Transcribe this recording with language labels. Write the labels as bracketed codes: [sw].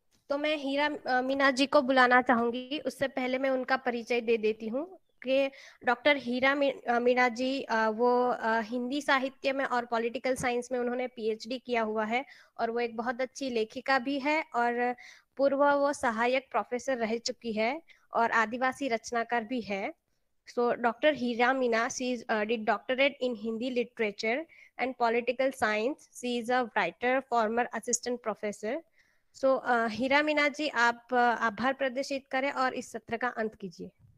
[hi] तो मैं हीरा मीना जी को बुलाना चाहूंगी। उससे पहले मैं उनका परिचय दे देती हूँ कि डॉक्टर हीरा मीना जी वो हिंदी साहित्य में और पॉलिटिकल साइंस में उन्होंने पीएचडी किया हुआ है, और वो एक बहुत अच्छी लेखिका भी है, और पूर्व वो सहायक प्रोफेसर रह चुकी है और आदिवासी रचनाकार भी है। [en] So Dr. Hira Meena, she did doctorate in Hindi literature and political science. She is a writer, former assistant professor. [hi] So हीरा मीना जी, आप आभार प्रदर्शित करें और इस सत्र का अंत कीजिए।